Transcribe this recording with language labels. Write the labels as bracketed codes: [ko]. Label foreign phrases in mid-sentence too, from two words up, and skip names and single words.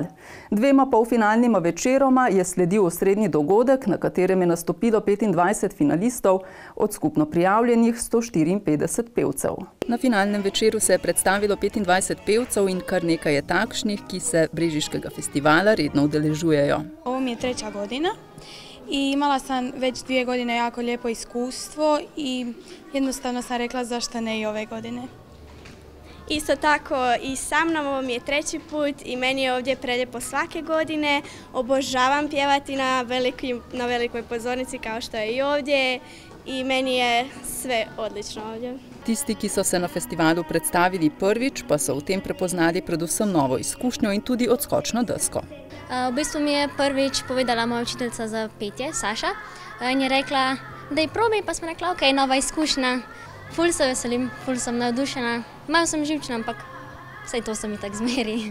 [sl] 2 polfinalnima večeroma je sledil osrednji dogodek, na katerem je nastopilo 25 finalistov od skupno prijavljenih 154 pevcev. Na finalnem večeru se je predstavilo 25 pevcev in kar nekaj je takšnih, ki se Brežiškega festivala redno udeležujejo. [hr] Ovo mi je 3. godina. I imala sam već 2 godine jako lijepo iskustvo i jednostavno sam rekla zašto ne i ove godine. Isto tako i sa mnom, ovo mi je 3. put i meni je ovdje prelijepo svake godine. Obožavam pjevati na velikoj pozornici kao što je i ovdje i meni je sve odlično ovdje. [sl] Tisti, ki so se na festivalu predstavili prvič, pa so v tem prepoznali predvsem novo izkušnjo in tudi odskočno desko. V bistvu mi je prvič povedala moja učiteljica za petje, Saša, in je rekla, da je probaj, pa smo rekla, ok, nova izkušnja. Ful se veselim, ful sem navdušena, malo sem živčna, ampak vsaj to se mi tak zmeri.